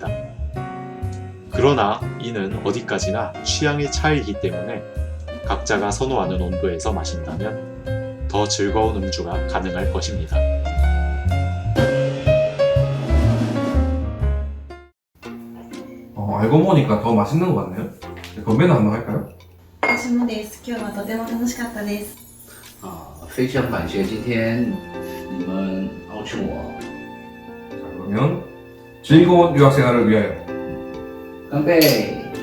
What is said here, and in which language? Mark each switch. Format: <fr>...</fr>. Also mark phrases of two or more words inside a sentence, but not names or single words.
<ko>그러나 이는 어디까지나 취향의 차이이기 때문에 각자가 선호하는 온도에서 마신다면 더 즐거운 음주가 가능할 것입니다. 알고 보니까 더 맛있는 것 같네요. 건배는 한번 할까요?</ko> <ja>私もです。今日はとても楽しかったです。</ja> <zh>非常感谢今天你们邀请我，</zh> <ko>자, 그러면 즐거운 유학생활을 위하여</ko> <zh>干杯！</zh>